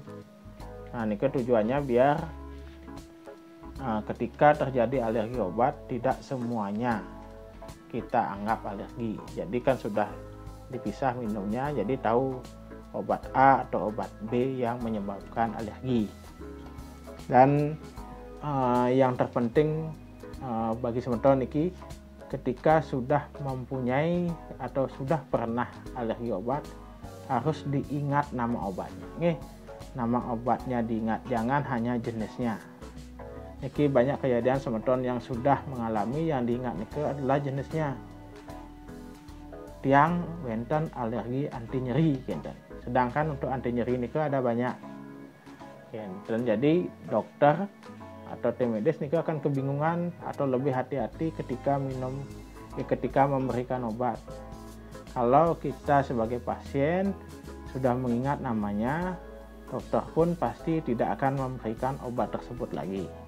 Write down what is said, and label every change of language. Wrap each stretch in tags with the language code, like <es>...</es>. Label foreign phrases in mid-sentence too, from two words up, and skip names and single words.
<id>Nah, ini tujuannya biar ketika terjadi alergi obat tidak semuanya kita anggap alergi. Jadi kan sudah dipisah minumnya, jadi tahu obat A atau obat B yang menyebabkan alergi. Dan yang terpenting bagi</id> <ban>semeton niki,</ban> <id>ketika sudah mempunyai atau sudah pernah alergi obat, harus diingat nama obatnya. Nama obatnya diingat, jangan hanya jenisnya. Niki banyak kejadian semeton yang sudah mengalami, yang diingat niki adalah jenisnya.</id> <ban>Tiang wenten</ban> <id>alergi anti nyeri, sedangkan untuk anti nyeri niki ada banyak. Dan jadi dokter atau tim medis niki akan kebingungan atau lebih hati-hati ketika memberikan obat. Kalau kita sebagai pasien sudah mengingat namanya, dokter pun pasti tidak akan memberikan obat tersebut lagi.</id>